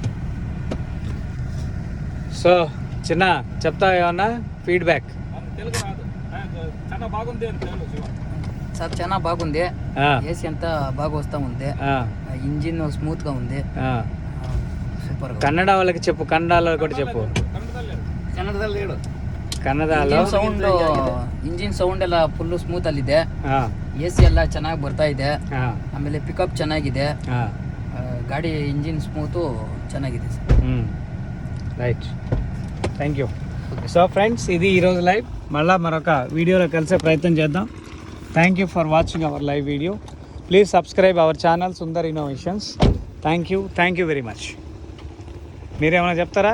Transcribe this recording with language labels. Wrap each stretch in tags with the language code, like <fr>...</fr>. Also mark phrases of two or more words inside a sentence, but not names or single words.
<te>సో చిన్న చెప్తావా ఏమన్నా ఫీడ్బ్యాక్? తెలుగు రాదు, చాలా బాగుంది అని తెలుగు శివ. సార్ చాలా బాగుంది. ఏసీ అంతా బాగా వస్తా ఉంది. ఇంజిన్ స్మూత్ గా ఉంది. సూపర్. కన్నడ వాళ్ళకి చెప్పు, కన్నడలో కూడా చెప్పు.</te> <kn>ಕನ್ನಡದಲ್ಲಿ ಹೇಳು.</kn> <te>ಕನ್ನಡలో</te> <kn>ಸೌಂಡ್, ಇಂಜಿನ್ ಸೌಂಡ್ ಎಲ್ಲ</kn> <en>full smooth</en> <kn>ಅಲ್ಲಿದೆ. ಎಸಿ ಎಲ್ಲ ಚೆನ್ನಾಗಿ ಬರ್ತಾ ಇದೆ. ಆಮೇಲೆ ಪಿಕಪ್ ಚೆನ್ನಾಗಿದೆ. ಗಾಡಿ ಇಂಜಿನ್ ಸ್ಮೂತು ಚೆನ್ನಾಗಿದೆ.</kn> <en>Right. Thank you.</en> <te>సో ఫ్రెండ్స్, ఇది ఈరోజు లైవ్. మళ్ళీ మరొక వీడియోలో కలిసే ప్రయత్నం చేద్దాం.</te> <en>Thank you for watching our live video. Please subscribe our channel Sundar Innovations. Thank you very much.</en> <te>మీరేమైనా చెప్తారా?</te>